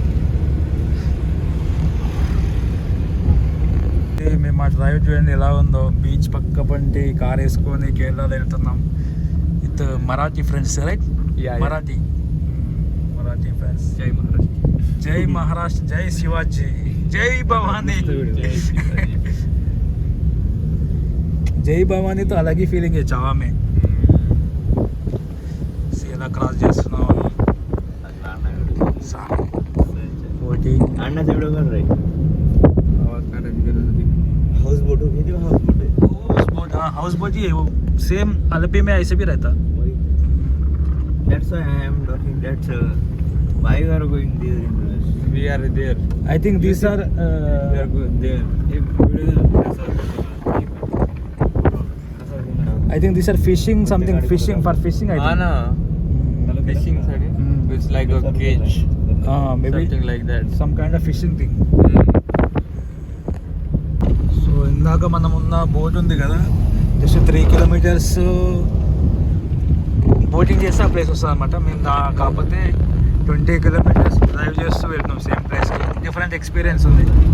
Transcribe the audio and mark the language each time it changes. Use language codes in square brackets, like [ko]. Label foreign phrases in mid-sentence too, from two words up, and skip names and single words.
[te] మేము మా డ్రైవ్ చూడండి ఎలా ఉందో, బీచ్ పక్క పంటి కార్ వేసుకొని కేరళలో వెళ్తున్నాం [en] with Marathi friends, right? Marathi friends. [mr] जय महाराष्ट्र, जय शिवाजी, जय भवानी. [hi] जय भवानी तो अलग ही फीलिंग है चावा में. [te] ఎలా క్రాస్ చేస్తున్నాం [hi] अन्ना से वीडियो कर रहे [en] house boat [hi] हो गई थी [en] house boat house boat [hi] ही है वो, सेम अल्पी में ऐसे भी रहता. [en] that's why I am talking that's why you are going there we are there I think these are we are going there I think these are fishing something, fishing for fishing I think. fishing side it's like a cage maybe something like that some kind of fishing thing. [te] సో ఇందాక మనం ఉన్న బోట్ ఉంది కదా, [en] just 3 kilometers boating [te] చేస్తే ఆ ప్లేస్ వస్తుంది అనమాట. మేము కాకపోతే 20 కిలోమీటర్స్ డ్రైవ్ చేస్తూ వెళ్తున్నాం సేమ్ ప్లేస్కి. [en] different experience [te] ఉంది.